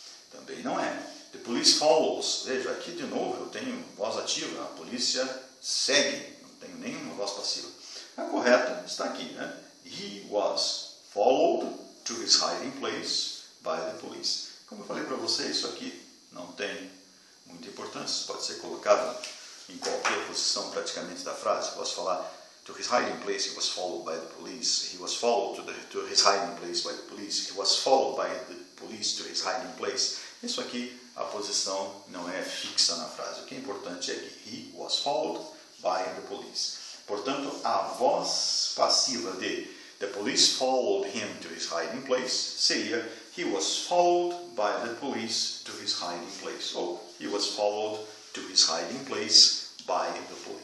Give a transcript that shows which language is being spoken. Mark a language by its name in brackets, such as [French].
[Portuguese] Também não é. [English] The police follows. [Portuguese] Veja, aqui de novo eu tenho voz ativa. A polícia segue. Não tenho nenhuma voz passiva. A correta está aqui, né? [English] He was followed to his hiding place by the police. [Portuguese] Como eu falei para você, isso aqui não tem muita importância. Pode ser colocado em qualquer posição praticamente da frase. Posso falar [English] to his hiding place, he was followed by the police. He was followed to his hiding place by the police. He was followed by the police to his hiding place. [Portuguese] Isso aqui, a posição não é fixa na frase. O que é importante é que [English] he was followed by the police. [Portuguese] Portanto, a voz passiva de [English] the police followed him to his hiding place, [Portuguese] seria [English] he was followed by the police to his hiding place. [Portuguese] Ou [English] he was followed to his hiding place by the